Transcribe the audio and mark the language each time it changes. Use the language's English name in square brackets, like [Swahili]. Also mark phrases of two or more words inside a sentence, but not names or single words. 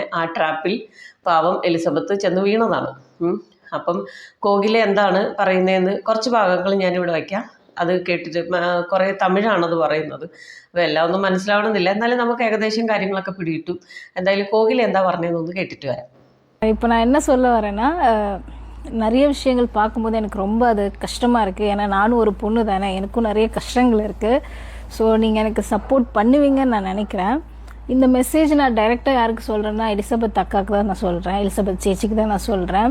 [Malayalam] ആ ട്രാപ്പിൽ പാവം എലിസബത്ത് ചെന്ന് വീണതാണ്. അപ്പം കോകില എന്താണ് പറയുന്നതെന്ന് കുറച്ച് ഭാഗങ്ങൾ ഞാനിവിടെ വയ്ക്കാം. അത് കേട്ടിട്ട് കുറേ തമിഴാണത് പറയുന്നത്. അപ്പോൾ എല്ലാം ഒന്നും മനസ്സിലാവണമെന്നില്ല, എന്നാലും നമുക്ക് ഏകദേശം കാര്യങ്ങളൊക്കെ പിടിയിട്ടു. എന്തായാലും കോകില എന്താ പറഞ്ഞതെന്നൊന്ന് കേട്ടിട്ട് വരാം. [Tamil] இப்போ நான் என்ன சொல்ல வரேன்னா, நிறைய விஷயங்கள் பார்க்கும்போது எனக்கு ரொம்ப அது கஷ்டமாக இருக்குது. ஏன்னா நானும் ஒரு பொண்ணு தானே, எனக்கும் நிறைய கஷ்டங்கள் இருக்குது. ஸோ நீங்கள் எனக்கு சப்போர்ட் பண்ணுவீங்கன்னு நான் நினைக்கிறேன். இந்த மெசேஜ் நான் டைரெக்டாக யாருக்கு சொல்கிறேன்னா, எலிசபெத் அக்காவுக்கு தான் நான் சொல்கிறேன், எலிசபெத் சேச்சிக்கு தான் நான் சொல்கிறேன்.